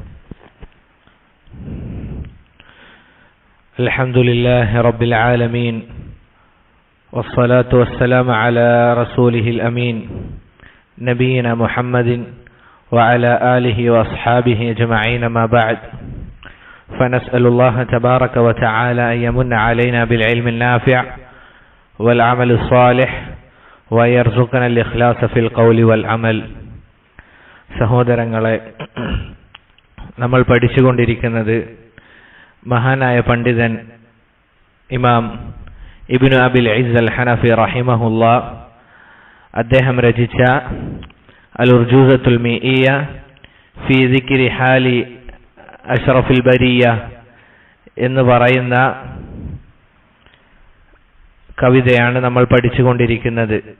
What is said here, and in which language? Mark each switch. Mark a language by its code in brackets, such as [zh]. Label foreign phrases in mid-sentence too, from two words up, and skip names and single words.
[ar] الحمد لله رب العالمين، والصلاة والسلام على رسوله الأمين نبينا محمد وعلى آله وأصحابه أجمعين، ما بعد، فنسأل الله تبارك وتعالى أن يمن علينا بالعلم النافع والعمل الصالح ويرزقنا الإخلاص في القول والعمل. [ml] സഹോദരങ്ങളെ, നമ്മൾ പഠിച്ചുകൊണ്ടിരിക്കുന്നത് മഹാനായ പണ്ഡിതൻ ഇമാം ഇബ്നു അബിൽ ഇസ്സ് അൽ ഹനഫി റഹിമഹുല്ലാ അദ്ദേഹം രചിച്ച അൽ ഉർജൂസത്തുൽ മീഇയ ഫീ ദിക്രി ഹാലി അഷ്റഫിൽ ബരിയ എന്ന് പറയുന്ന കവിതയാണ് നമ്മൾ പഠിച്ചുകൊണ്ടിരിക്കുന്നത്.